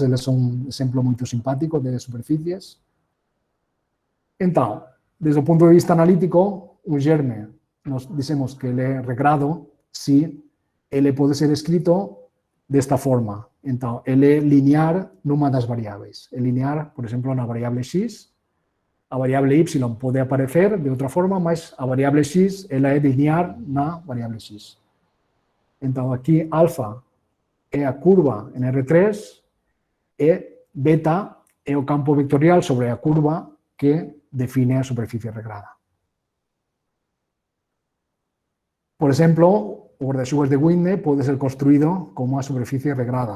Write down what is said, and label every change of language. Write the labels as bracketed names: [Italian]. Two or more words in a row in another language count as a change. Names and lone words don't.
[Portuguese] Eles são um exemplo muito simpático de superfícies. Então, desde o ponto de vista analítico, um germe, nós dizemos que ele é regrado se ele pode ser escrito desta forma. Então, ele é linear numa das variáveis. É linear, por exemplo, na variável x. A variável y pode aparecer de outra forma, mas a variável x ela é linear na variável x. Então, aqui, alfa é a curva en R3 e beta é o campo vectorial sobre a curva que define a superficie regrada. Por exemplo, o guarda-chuvas de Windne pode ser construído como a superficie regrada.